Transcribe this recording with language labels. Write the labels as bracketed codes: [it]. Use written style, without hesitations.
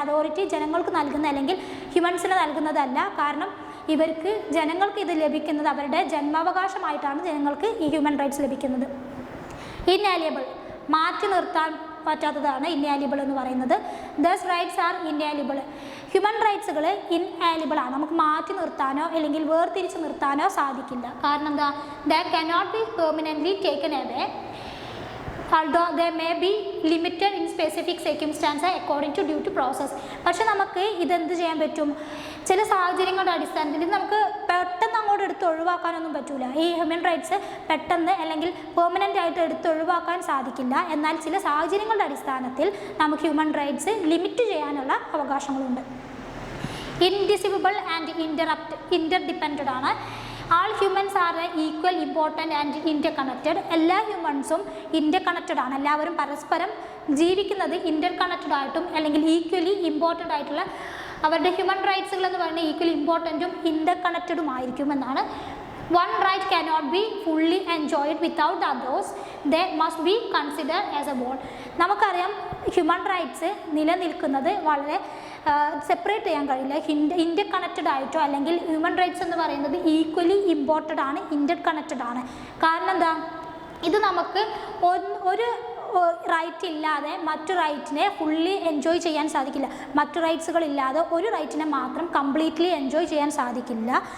[ml] Authority ജനങ്ങൾക്ക് നൽകുന്ന അല്ലെങ്കിൽ ഹ്യൂമൻസിന് നൽകുന്നതല്ല. കാരണം ജനങ്ങൾക്ക് ഇത് ലഭിക്കുന്നത് അവരുടെ ജന്മാവകാശമായിട്ടാണ് ജനങ്ങൾക്ക് ഈ ഹ്യൂമൻ റൈറ്റ്സ് ലഭിക്കുന്നത്. ഇൻആലിയബിൾ, മാറ്റി നിർത്താൻ പറ്റാത്തതാണ് ഇൻആലിയബിൾ എന്ന് പറയുന്നത്. [en] These rights are inalienable. [ml] ഹ്യൂമൻ റൈറ്റ്സുകൾ ഇൻആലിയബിൾ ആണ്, നമുക്ക് മാറ്റി നിർത്താനോ അല്ലെങ്കിൽ വേർതിരിച്ച് നിർത്താനോ സാധിക്കില്ല. കാരണം എന്താ? [en] They cannot be permanently taken away although they may be limited in specific circumstances according to due to process. [ml] പക്ഷെ നമുക്ക് ഇതെന്ത് ചെയ്യാൻ പറ്റും? ചില സാഹചര്യങ്ങളുടെ അടിസ്ഥാനത്തിൽ ഇത് നമുക്ക് പെട്ടെന്ന് അങ്ങോട്ട് എടുത്ത് ഒഴിവാക്കാനൊന്നും പറ്റില്ല. ഈ ഹ്യൂമൻ റൈറ്റ്സ് പെട്ടെന്ന് അല്ലെങ്കിൽ പെർമനൻ്റ് ആയിട്ട് എടുത്ത് ഒഴിവാക്കാൻ സാധിക്കില്ല. എന്നാൽ ചില സാഹചര്യങ്ങളുടെ അടിസ്ഥാനത്തിൽ നമുക്ക് ഹ്യൂമൻ റൈറ്റ്സ് ലിമിറ്റ് ചെയ്യാനുള്ള അവകാശങ്ങളുണ്ട്. [en] Indivisible and interdependent ആണ്. All humans are equal important and interconnected. [ml] എല്ലാ ഹ്യൂമൻസും ഇൻ്റർകണക്റ്റഡ് ആണ്. എല്ലാവരും പരസ്പരം ജീവിക്കുന്നത് ഇൻ്റർകണക്റ്റഡ് ആയിട്ടും അല്ലെങ്കിൽ ഈക്വലി ഇമ്പോർട്ടൻ്റ് ആയിട്ടുള്ള അവരുടെ ഹ്യൂമൻ റൈറ്റ്സുകൾ എന്ന് പറയുന്നത് ഈക്വലി ഇമ്പോർട്ടൻറ്റും ഇൻ്റർകണക്റ്റഡും ആയിരിക്കും എന്നാണ്. [en] One right cannot be fully enjoyed without the others. They must be considered as a whole. [ml] നമുക്കറിയാം ഹ്യൂമൻ റൈറ്റ്സ് നിലനിൽക്കുന്നത് വളരെ സെപ്പറേറ്റ് ചെയ്യാൻ കഴിയില്ല. ഇൻ്റർ കണക്റ്റഡ് ആയിട്ടോ അല്ലെങ്കിൽ ഹ്യൂമൻ റൈറ്റ്സ് എന്ന് പറയുന്നത് ഈക്വലി ഇമ്പോർട്ടൻ്റ് ആണ്, ഇൻ്റർ കണക്റ്റഡ് ആണ്. കാരണം എന്താ, ഇത് നമുക്ക് ഒരു റൈറ്റ് ഇല്ലാതെ മറ്റു റൈറ്റിനെ ഫുള്ളി എൻജോയ് ചെയ്യാൻ സാധിക്കില്ല. മറ്റു റൈറ്റ്സുകളില്ലാതെ ഒരു റൈറ്റിനെ മാത്രം കംപ്ലീറ്റ്ലി എൻജോയ് ചെയ്യാൻ സാധിക്കില്ല.